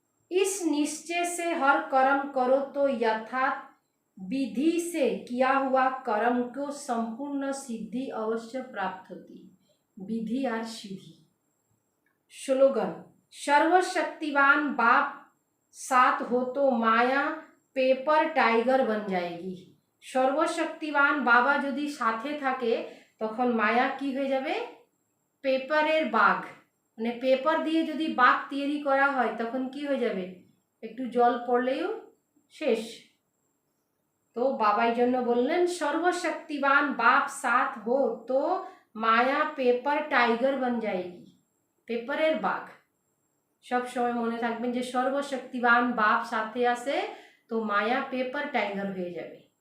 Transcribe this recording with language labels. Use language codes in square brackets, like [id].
[hi] इस निश्चय से हर कर्म करो तो यथार्थ विधि से किया हुआ कर्म को संपूर्ण सिद्धि अवश्य प्राप्त होती। विधि और सिद्धि। स्लोगन। सर्वशक्तिवान बाप साथ हो तो माया पेपर टाइगर बन जाएगी। सर्वशक्तिवान बाबा यदि [bn] साथे থাকে তখন মায়া কি হয়ে যাবে? পেপারের বাঘ। মানে পেপার দিয়ে যদি বাঘ তৈরি করা হয় তখন কি হয়ে যাবে? একটু জল পড়লেও শেষ। তো বাবাই জন্য বললেন [hi] सर्वशक्तिवान बाप साथ हो तो माया पेपर टाइगर बन जाएगी। [bn] পেপারের বাঘ। सब समय মনে থাকবেন যে सर्वशक्तिवान बाप साथे আছে তো মায়া পেপার টাইগার হয়ে যাবে।